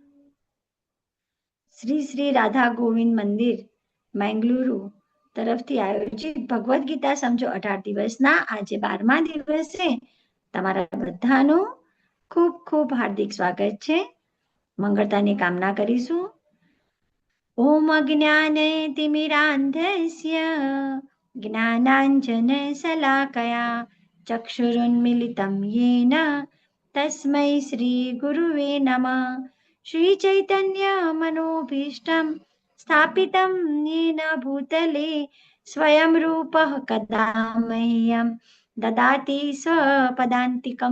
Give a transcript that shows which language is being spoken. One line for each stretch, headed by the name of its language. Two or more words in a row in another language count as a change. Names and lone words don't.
Gujarati: શ્રી શ્રી રાધા ગોવિંદ મંદિર મેંગલુરુ તરફથી આયોજિત ભગવદ્ ગીતા સમજો 18 દિવસના આજે 12મા દિવસે તમારા બધાનું ખૂબ ખૂબ હાર્દિક સ્વાગત છે. મંગળતાની કામના કરીશું.
Sanskrit: ઓમ અજ્ઞાનતિમિરાન્ધસ્ય જ્ઞાનાંજનશલાકયા ચક્ષુરુન્મિલિतं येन तस्मै श्रीगुरुवे नमः. श्रीचैतन्यमनोभीष्टं स्थापितं येन भूतले स्वयं रूपः कदा मह्यं ददाति स्वपदान्तिकं.